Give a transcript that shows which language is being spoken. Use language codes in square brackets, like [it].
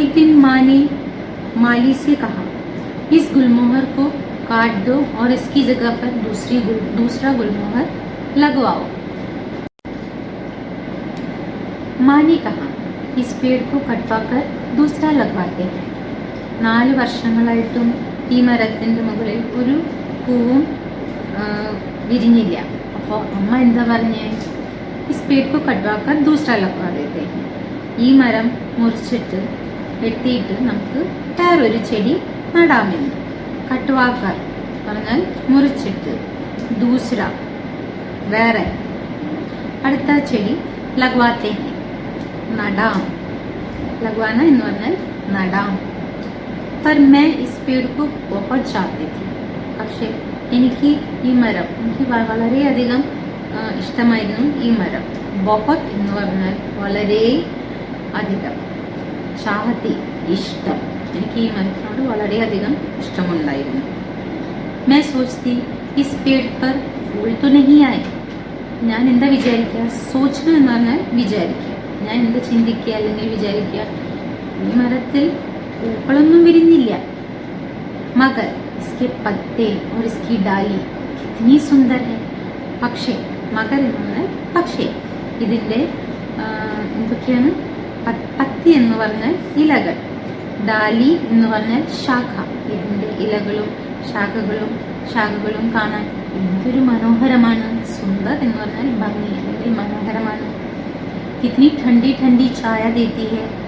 [hi] एक दिन माँ ने माली से कहा, इस गुलमोहर को काट दो और इसकी जगह पर दूसरा गुलमोहर लगवाओ। माँ ने कहा, इस पेड़ को कटवाकर दूसरा लगवाते हैं। [ml] 4 വർഷങ്ങളായിട്ടും ഈ മരത്തിൻ്റെ മുകളിൽ ഒരു പൂവും വിരിഞ്ഞില്ല. അപ്പോൾ അമ്മ എന്താ പറഞ്ഞേ, [hi] ഇസ് പേड़ को कटवाकर दूसरा लगवा देते हैं. [ml] ഈ മരം മുറിച്ചിട്ട് വെട്ടിയിട്ട് നമുക്ക് വേറൊരു ചെടി നടാമെന്ന്. കട്വാക്കർ പറഞ്ഞാൽ മുറിച്ചിട്ട്, ദൂസര വേറെ, അടുത്ത ചെടി [hi] लगवाते हैं [ml] നടാം. लगवाना എന്ന് പറഞ്ഞാൽ നടാം. [hi] पर मैं इस पेड़ को बहुत चाहती थी. [ml] പക്ഷേ എനിക്ക് ഈ മരം വളരെയധികം ഇഷ്ടമായിരുന്നു. ഈ മരം ബഹുത് എന്ന് പറഞ്ഞാൽ വളരെ അധികം, ചാഹത്തി ഇഷ്ടം. എനിക്ക് ഈ മരത്തിനോട് വളരെയധികം ഇഷ്ടമുണ്ടായിരുന്നു. [hi] मैं सोचती इस पेड़ पर फूल तो नहीं आए. [ml] ഞാൻ എന്താ വിചാരിക്കുക, സോച്ചന എന്ന് പറഞ്ഞാൽ വിചാരിക്കുക. ഞാൻ എന്താ ചിന്തിക്കുക അല്ലെങ്കിൽ വിചാരിക്കുക, ഈ മരത്തിൽ പൂക്കളൊന്നും വിരിഞ്ഞില്ല. [hi] മഗർ इसके पत्ते और इसकी डाली कितनी सुंदर है. [ml] പക്ഷേ മഗർ എന്ന് പറഞ്ഞാൽ പക്ഷേ ഇതിൻ്റെ എന്തൊക്കെയാണ്, പത്തി എന്ന് പറഞ്ഞാൽ ഇലകൾ, ഡാലി എന്ന് പറഞ്ഞാൽ ശാഖ. ഇതിൻ്റെ ഇലകളും ശാഖകളും കാണാൻ എന്തൊരു മനോഹരമാണ്. സുന്ദർ എന്ന് പറഞ്ഞാൽ ഭംഗി അല്ലെങ്കിൽ മനോഹരമാണ്. [hi] കിത്നി ठंडी ठंडी ഛായ देती है.